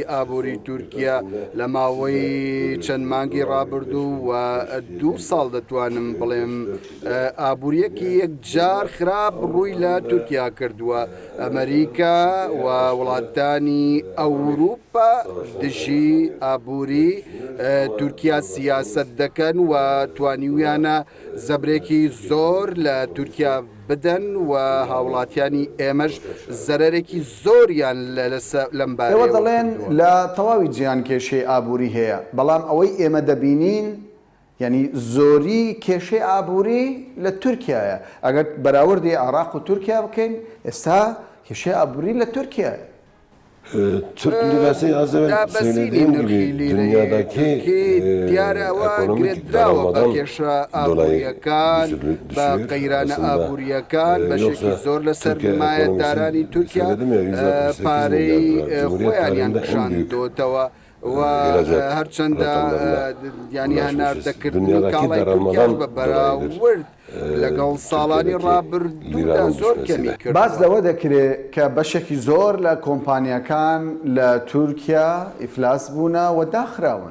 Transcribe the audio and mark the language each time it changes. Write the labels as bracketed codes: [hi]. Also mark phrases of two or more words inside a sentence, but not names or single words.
[ckb] ئابووری تورکیا لە ماوەی چەند مانگی ڕابردوو و 2 ساڵ دەتوانم بڵێم ئابووریەکی یەکجار خراپ ڕووی لە تورکیا کردووە ئەمریکا و وڵاتانی ئەوروپا دژی ئابووری تورکیا سیاست دەکەن و توانیویانە زەبرێکی زۆر لە تورکیا بدەن و هاوڵاتیانی ئێمەش زەرەرێکی زۆریان لەم ئێوە دەڵێن لە تەواوی جیهان کێشەی ئابووری هەیە بەڵام ئەوەی ئێمە دەبینین یعنی زۆری کێشەی ئابووری لە تورکیایە ئەگەر بەراوردی عێراق و تورکیا بکەین ئێستا کێشەی ئابووری لە تورکیایە [tr] Türk lirası az evvel söylediğim gibi dünyadaki ekonomik daralmadan dolayı düşüyor aslında. Yoksa Türkiye ekonomisinin söyledim ya %68 milyar Cumhuriyet tarihinin [ckb] و هەرچەندە ینی هەناردەکردنی کاڵای بە بەراورد لەگەڵ ساڵانی ڕابردوودا زۆر کەمی کرد. باز لەوە دەکرێت کە بەشێکی زۆر لە کۆمپانیەکان لە تورکیا ئیفلاس بوونە و داخراون.